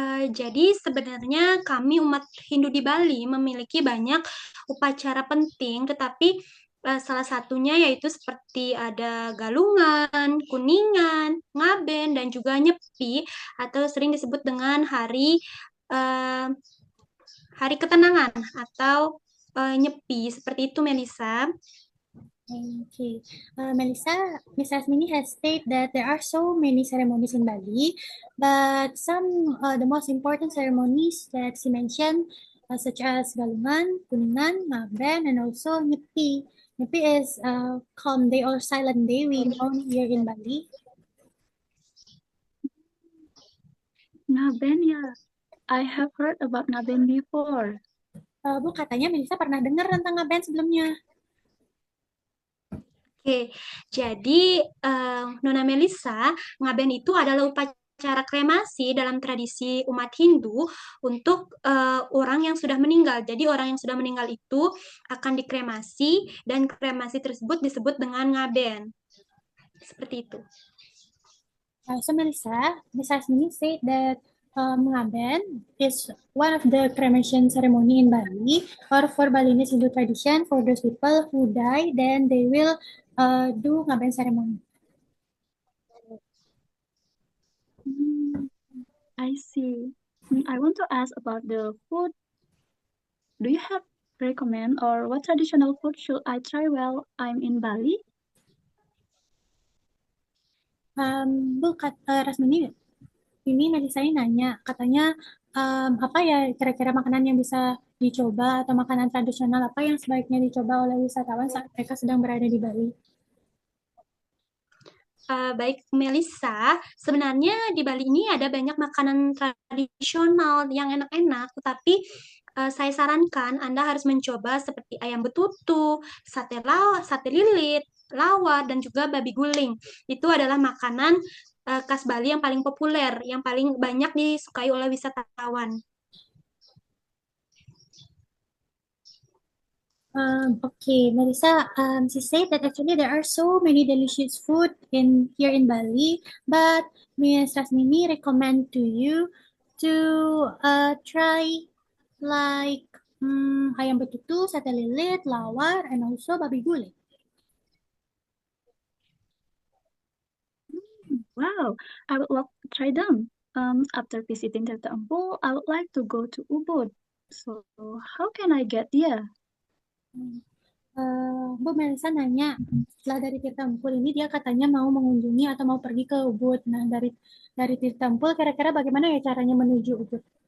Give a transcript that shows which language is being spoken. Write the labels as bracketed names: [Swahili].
[Indonesian] Jadi sebenarnya kami umat Hindu di Bali memiliki banyak upacara penting, tetapi salah satunya yaitu seperti ada galungan, kuningan, ngaben, dan juga nyepi atau sering disebut dengan eh, hari ketenangan atau nyepi seperti itu, Melisa. [English] Okay. Melissa, Miss Asmini has stated that there are so many ceremonies in Bali, but some the most important ceremonies that she mentioned, such as Galungan, Kuningan, Ngaben, and also Nyepi. Nyepi is calm day or silent day we know here in Bali. Ngaben, yeah. I have heard about Ngaben before. [Indonesian] Bu, katanya Melissa pernah dengar tentang Ngaben sebelumnya. Oke, jadi Nona Melisa, ngaben itu adalah upacara kremasi dalam tradisi umat Hindu untuk orang yang sudah meninggal. Jadi orang yang sudah meninggal itu akan dikremasi dan kremasi tersebut disebut dengan ngaben. Seperti itu. [English] So Melissa, Miss Asmini said that Ngaben is one of the cremation ceremony in Bali, or for Balinese Hindu tradition, for those people who die, then they will do Ngaben ceremony. I see. I want to ask about the food. Do you have recommend or what traditional food should I try while I'm in Bali? [Indonesian] Bu, Rasmini, ini Melissa ini nanya, katanya apa ya kira-kira makanan yang bisa dicoba atau makanan tradisional apa yang sebaiknya dicoba oleh wisatawan saat mereka sedang berada di Bali? Baik Melissa, sebenarnya di Bali ini ada banyak makanan tradisional yang enak-enak, tetapi saya sarankan Anda harus mencoba seperti ayam betutu, sate lilit, lawar, dan juga babi guling. Itu adalah makanan khas Bali yang paling populer, yang paling banyak disukai oleh wisatawan. [English] Okay, Melissa, she said that actually there are so many delicious food here in Bali, but Miss Rasmini recommend to you to try like ayam betutu, sate lilit, lawar, and also babi gulai. Wow, I would love to try them. After visiting Tirta Empul, I would like to go to Ubud. So, how can I get there? [Indonesian] Bu Melisa nanya, setelah dari Tirta Empul ini dia katanya mau mengunjungi atau mau pergi ke Ubud. Nah, dari Tirta Empul kira-kira bagaimana ya caranya menuju Ubud?